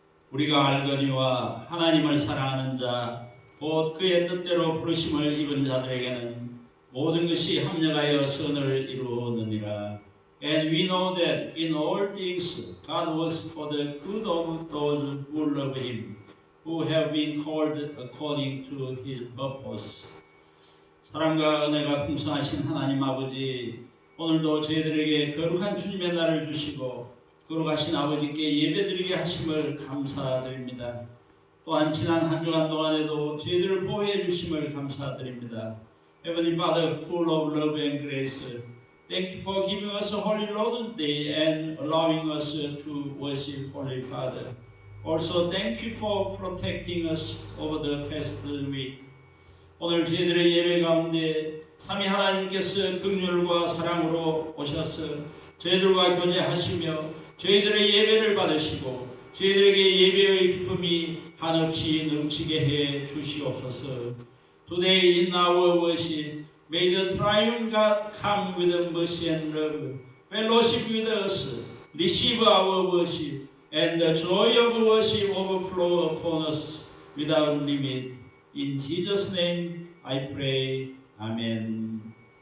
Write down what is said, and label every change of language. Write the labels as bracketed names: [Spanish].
[Korean] 우리가 알거니와 하나님을 사랑하는 자, 곧 그의 뜻대로 부르심을 입은 자들에게는 모든 것이 합력하여 선을 이루느니라. [English] And we know that in all things God works for the good of those who love Him, who have been called according to His purpose. [Korean] 사랑과 은혜가 풍성하신 하나님 아버지, 오늘도 저희들에게 거룩한 주님의 날을 주시고 거룩하신 아버지께 예배드리게 하심을 감사드립니다. 또한 지난 한 주간 동안에도 저희들을 보호해 주심을 감사드립니다. [English] Heavenly Father, full of love and grace, thank you for giving us a Holy Lord's Day and allowing us to worship Holy Father. Also, thank you for protecting us over the past week. [Korean] 오늘 저희들의 예배 가운데 삼위 하나님께서 긍휼과 사랑으로 오셔서 저희들과 교제하시며 저희들의 예배를 받으시고 저희들에게 예배의 기쁨이 한없이 넘치게 해 주시옵소서. [English] Today in our worship, may the triune God come with mercy and love, fellowship with us, receive our worship, and the joy of worship overflow upon us without limit. In Jesus' name I pray. Amen.